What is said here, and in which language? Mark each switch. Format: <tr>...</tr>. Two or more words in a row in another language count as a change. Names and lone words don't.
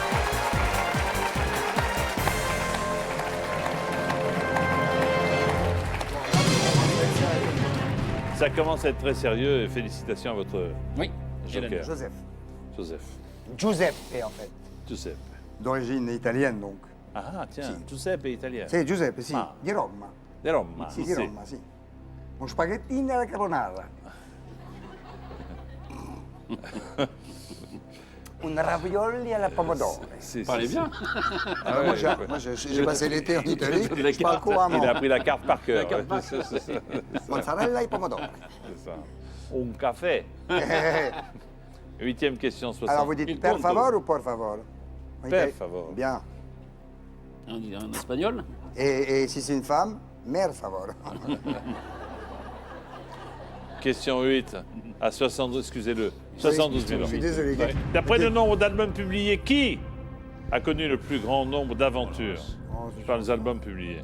<fr>Ça commence à être très sérieux et félicitations à votre Oui. joker, Joseph. Joseph. Giuseppe, en fait. Giuseppe. D'origine italienne, donc. Ah, tiens,</fr> <it>Sì. Giuseppe è italiano. Sì, Giuseppe, sì.</it> <fr>Ah.</fr> <it>Di Roma. Di Roma. Sì, di Roma, sì. Un spaghettino alla carbonara. Un ravioli alla pomodoro. Si,</it> <fr>Parlez</fr> <it>si,</it> <fr>bien. si. Ah ouais, ouais. Moi, j'ai passé l'été en Italie. La Je parle carte. couramment. Il a appris la carte par cœur. carte ouais. par C'est ça. Mozzarella et pomodoro. C'est ça. Un café. Huitième question, 60. Alors, vous dites Il</fr> <it>per conto.</it> <fr>favor ou</fr> <es>por favor?</es> <it>Per favor.</it> <fr>Bien. En espagnol. Et si c'est une femme, mer favor. Question 8 à 72, excusez-le, 72 000 Je suis désolé. Ouais. D'après le nombre d'albums publiés, qui a connu le plus grand nombre d'aventures par les albums publiés?</fr>